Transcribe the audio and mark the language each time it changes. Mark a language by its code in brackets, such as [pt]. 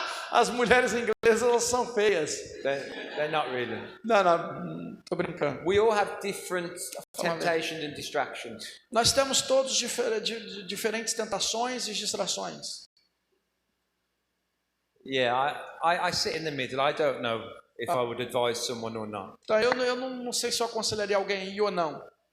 [pt] As mulheres inglesas, elas são feias. [en] They're not really. [pt] Não, tô brincando. [en] We all have different temptations and distractions. [pt] Nós temos todos diferentes tentações e distrações. [en] Yeah, I sit in the middle. I don't know if I would advise someone or not. [pt] Então, eu não sei se eu aconselharia alguém a ir ou não.